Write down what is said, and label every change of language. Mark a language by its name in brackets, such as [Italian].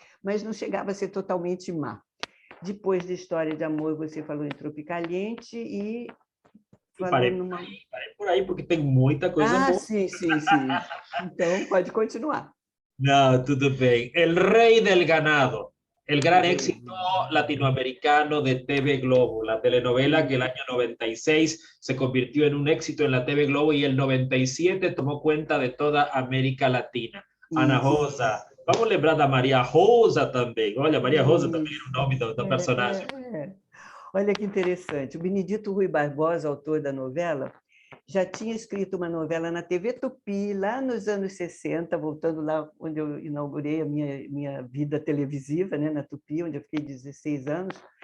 [Portuguese] Mas não chegava a ser totalmente má. Depois de História de Amor, você falou em Tropicaliente e E falou numa... parei por aí, porque tem muita coisa boa. Sim. Então, pode continuar. No, tudo bem. [Spanish] El Rey del Ganado, el gran éxito latinoamericano de TV Globo, la telenovela que el año 96 se convirtió en un éxito en la TV Globo y el 97 tomó cuenta de toda América Latina. [Portuguese] Ana Isso. Rosa, vamos lembrar da Maria Rosa também. Olha, Maria Rosa também era o Isso. nome do personagem. Olha que interessante. O Benedito Rui Barbosa, autor da novela, já tinha escrito uma novela na TV Tupi, lá nos anos 60, voltando lá onde eu inaugurei a minha vida televisiva, né, na Tupi, onde eu fiquei 16 anos.